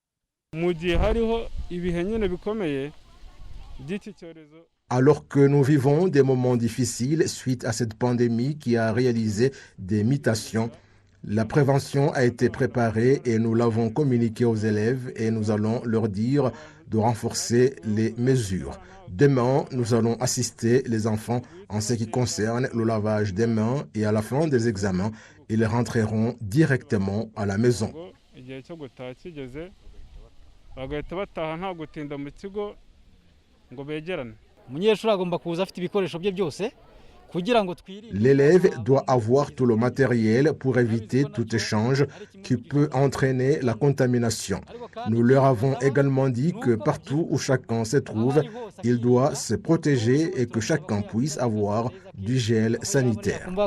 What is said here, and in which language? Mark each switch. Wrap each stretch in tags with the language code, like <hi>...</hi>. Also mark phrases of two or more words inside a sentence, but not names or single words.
<fr>Alors que nous vivons des moments difficiles suite à cette pandémie qui a réalisé des mutations, la prévention a été préparée et nous l'avons communiqué aux élèves et nous allons leur dire de renforcer les mesures. Demain, nous allons assister les enfants en ce qui concerne le lavage des mains et à la fin des examens, ils rentreront directement à la maison.</fr> <rw>umunyeshuri agomba kuza afite ibikoresho bye byose</rw> <fr>L'élève doit avoir tout le matériel pour éviter tout échange qui peut entraîner la contamination. Nous leur avons également dit que partout où chacun se trouve, il doit se protéger et que chacun puisse avoir du gel sanitaire.</fr>